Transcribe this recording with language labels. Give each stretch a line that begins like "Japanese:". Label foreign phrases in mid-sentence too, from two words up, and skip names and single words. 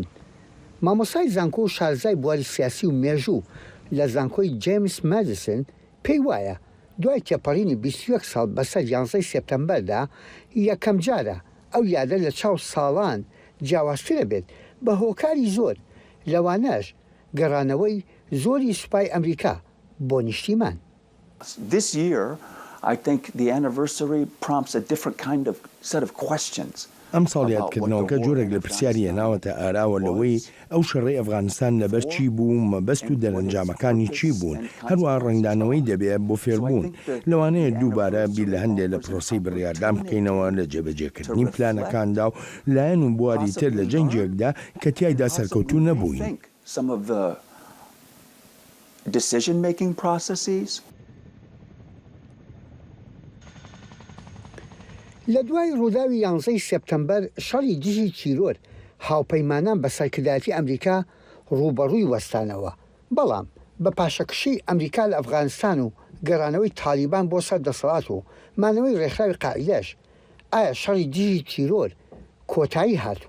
Central Kurdish: مامۆسای زانکۆ و شارزای بواری سیاسی و مێژوو لە زانکۆی جیمس مادیسن پێی وایە دوای تێپەڕینی 21 ساڵ بەسەر 11 سپتەمبەردا یەکەم جارە ئەو یادە لە چاو ساڵان جیاوازترە بێت بە هۆکاری زۆر، لەوانەش گەڕانەوەی زۆری سوپای ئەمریکا بۆ نیشتیمان.
English: This year, I think the anniversary prompts a different kind of set of questions.
Central Kurdish: ئەم ساڵ یادکردنەوەکە جۆرێک لە پرسیاری هێناوەتە ئاراوە لەوەی ئەو شەڕی ئەفغانستان لەبەر چی بوو، مەبەست و دەرەنجامەکانی چی بوون، هەروە ڕنگدانەوەی دەبێت بۆ فێربوون. لەوانەیە دووبارە بیر لە هەندێک لە پرۆسی بڕیاردان بکەینەوە لە جێبەجێکردنی پلانەکاندا و لایەن و بواری تر لە جەنگێکدا کە تیایدا سەرکەوتوو نەبووین.
English: Decision-making processes.
Central Kurdish: لە دوای ڕووداوی 11 سپتەمبەر شەڕی دژی تیرۆر هاوپەیمانان بە سەرکردایەتی ئەمریکا ڕوبەڕووی وەستانەوە، بەڵام بە پاشەکشی ئەمریکا لە ئەفغانستان و گەڕانەوەی تالیبان بۆ سەر دەسەڵات و مانەوەی ڕێکخراوی قاعیدەش ئایا شەڕی دژی تیرۆر کۆتایی هاتووە؟